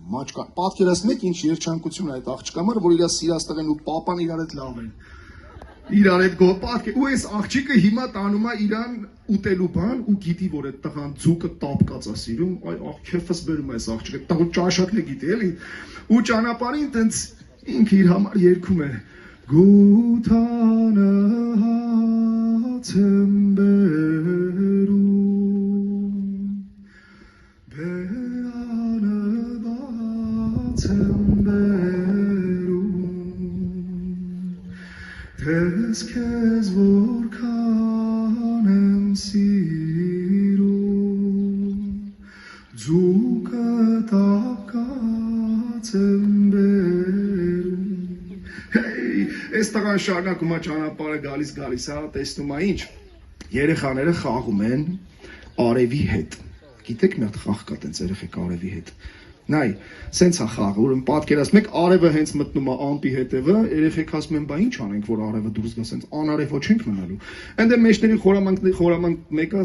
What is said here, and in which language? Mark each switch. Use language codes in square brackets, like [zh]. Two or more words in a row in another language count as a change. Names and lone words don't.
[hy] պատկերացնեք ինչ երջանկություն է այդ աղջիկա համար, որ իր սիրած տղան ու պապան իրար հետ լավ են, իրար հետ գոպատք ու այս աղջիկը հիմա տանում է իրան ուտելու բան ու գիտի, որ այդ տղան ձուկը տապկած է սիրում, այ քեֆս բերում է այս աղջիկը, տղու ճաշակն է գիտի էլի, ու ճանապարհին տենց ինքը իր համար երգում է Գութանը հաց եմ բերում, բերանը բաց եմ Թեզ քեզ որսկան եմ սիրուն ձուկա տապկած եմ բերում Hey, այս տղան շարունակում է ճանապարհը գալիս է, տեսնում է ինչ երեխաները խաղում են արևի հետ Գիտեք մի հատ խաղ կա տենց երեխեք արևի հետ Նայ, սենց է խաղը, ուրեմն պատկերացնեք արևը հենց մտնում է ամպի հետևը, երեխեք ասում են, բա ինչ անենք, որ արևը դուրս գա, սենց անարև ոչ ենք մնալու։ Այնտեղ մեջների խորամանկ մեկը ասում